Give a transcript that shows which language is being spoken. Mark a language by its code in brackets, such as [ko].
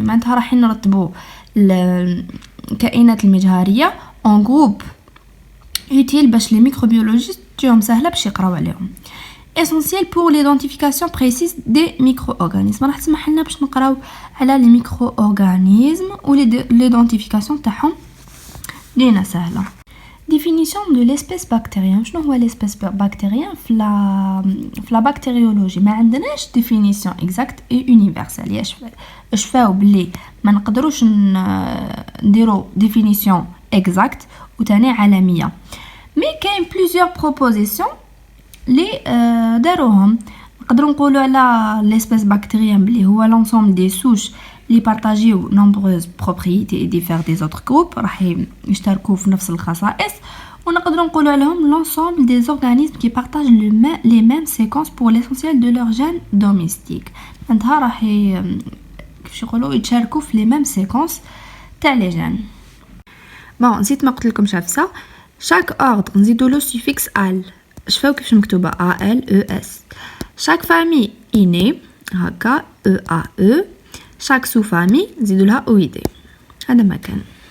[ar] معناتها راح نرتبوا الكائنات المجهرية [fr] en groupe utile [ar] باش [fr] les microbiologistes [ar] تجيهم سهلة باش يقراو عليهم. [fr] essentiel pour l'identification précise des micro-organismes. [ar] راح تسمح لنا باش نقراو على [fr] les micro-organismes [ar] و [fr] l'identification [ar] تاعهم لينا سهلة. [fr] définition de l'espèce bactérienne. [ar] شنو هو [fr] l'espèce bactérienne في la bactériologie؟ [ar] ما عندناش [fr] définition exacte et universelle. [ar] اش فاو بلي ما نقدروش نديرو [fr] définition exacte [ar] وتاني عالمية. [fr] mais [ar] كاين [fr] plusieurs propositions [ar] لي داروهم. نقدروا نقولوا على l'espèce bactérienne بلي هو [fr] l'ensemble des souches [ar] اللي بارطاجيو [fr] nombreuses propriétés et diffèrent des autres groupes، [ar] راح يشتركوا في نفس الخصائص. [fr] ونقدروا نقولوا عليهم l'ensemble des organismes qui partagent les mêmes séquences pour l'essentiel de leurs gènes domestiques. [ar] عندها راح كيفاش يقولوا يتشاركوا في [fr] les mêmes séquences [ar] تاع [fr] les gènes. [ar] بون نسيت ما قلت لكم شافسا [fr] chaque ordre [ar] نزيدوا له suffix al. شوفوا كيفاش مكتوبه ALES. [fr] chaque famille [ar] inné هكا EAE. [fr] chaque sous-famille [ar] نزيدوا لها OID. هذا ما كان.